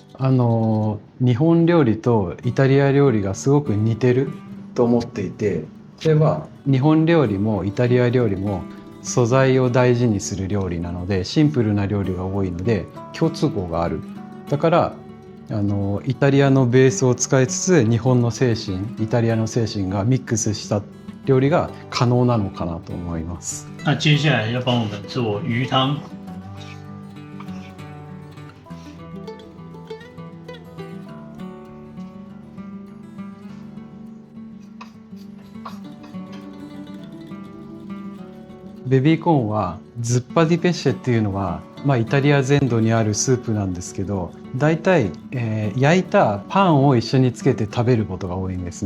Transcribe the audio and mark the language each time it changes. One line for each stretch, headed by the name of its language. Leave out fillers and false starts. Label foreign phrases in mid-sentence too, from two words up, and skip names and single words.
Japanese: 日本料理とイタリア料理がすごく似てると思っていて、それは日本料理もイタリア料理も素材を大事にする料理なので、シンプルな料理が多いので共通項がある。だからイタリアのベースを使いつつ日本の精神、イタリアの精神がミックスした料理が可能なのかなと思います。
Chinese: 那接下来要帮我们做鱼汤。
Japanese: ベビーコーンはズッパディペッシェっていうのは、イタリア全土にあるスープなんですけど、だいたい焼いたパンを一緒につけて食べることが多いんですね。